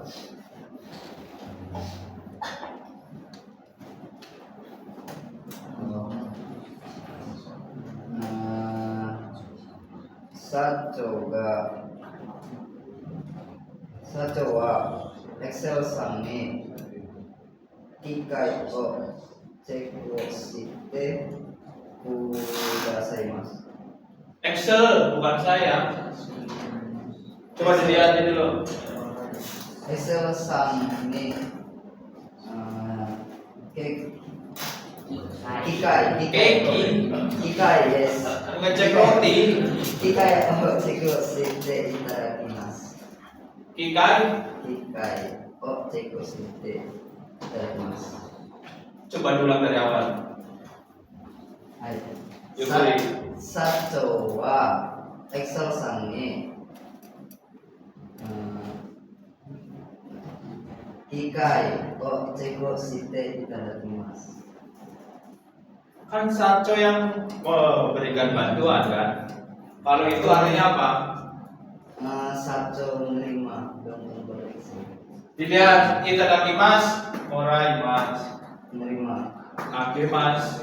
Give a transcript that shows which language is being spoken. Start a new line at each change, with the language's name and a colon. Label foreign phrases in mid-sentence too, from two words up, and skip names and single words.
Japanese: Saco wa Excel さんに機械をチェックをしてくださいます。
Indonesian: Excel bukan saya. Coba dilihat ini dulu.
Japanese: Excel さんに機械です。
Indonesian: Ngecek roti.
Japanese: 機械をチェックをしていただきます。 Kikai. 機械をチェックをしていただきます。
Indonesian: Coba diulang dari awal.
Japanese: はい。
Indonesian: Yuk,
Japanese: 社長はエクセルさんに機械をチェックをしていただきます。
Indonesian: Kan Saco yang memberikan bantuan kan. Kalau itu artinya apa? 社長 menerima dan memperiksa. Dilihat
Japanese: いただきます、もらいます,
Indonesian: Menerima agemas,